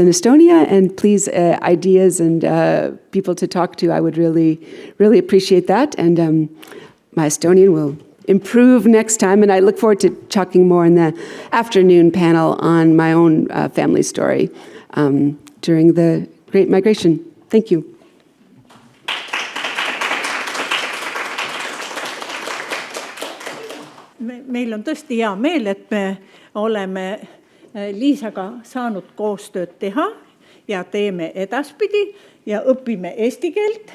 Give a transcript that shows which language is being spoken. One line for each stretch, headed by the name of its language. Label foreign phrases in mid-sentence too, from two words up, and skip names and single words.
English: and Estonia, and please, ideas and people to talk to. I would really, really appreciate that, and my Estonian will improve next time, and I look forward to talking more in the afternoon panel on my own family story during the Great Migration. Thank you.
Estonian: Meil on tõesti hea meel, et me oleme Liisaga saanud koostööd teha ja teeme edaspidi ja õpime eesti keelt.